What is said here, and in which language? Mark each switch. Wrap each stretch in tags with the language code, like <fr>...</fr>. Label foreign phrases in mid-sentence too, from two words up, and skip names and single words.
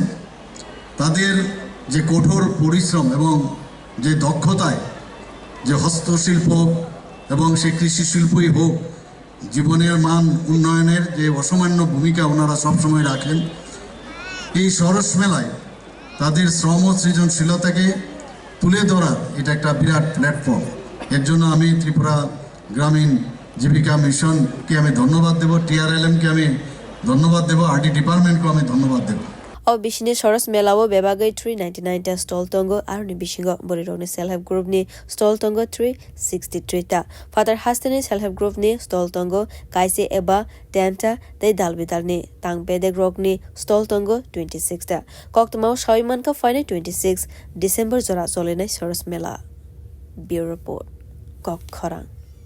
<bn>তাদের যে কঠোর পরিশ্রম এবং যে দক্ষতায় যে হস্তশিল্প এবং সে কৃষি শিল্পই হোক জীবনের মান উন্নয়নের যে অসামান্য ভূমিকা ওনারা সবসময় রাখেন এই সরস মেলায় তাদের শ্রম সৃজনশীলতাকে তুলে ধরা এটা একটা বিরাট প্ল্যাটফর্ম এর জন্য আমি ত্রিপুরা গ্রামীণ জীবিকা মিশনকে আমি ধন্যবাদ দেব টিআরএলএমকে আমি ধন্যবাদ দেব আরডি ডিপার্টমেন্টকে আমি ধন্যবাদ দেব</bn> <trp>O Bishini Saras Melawo Bebagai 399 ta Stall Tongo Aruni Bishingo Borironi</trp> <en>Self Help Group</en> <trp>ni Stall Tongo 363 ta Father Hasteni</trp> <en>Self Help Group</en> <trp>ni Stall Tongo Kaisi Eba Tenta Te Dalbidal ni Tang Bedek Rock ni Stall Tongo 26 ta Koktumau Shoiman ka Fine 26 December Zora Zolenai Saras Mela</trp> <en>Bureau Report</en> <trp>Kok Khorang</trp>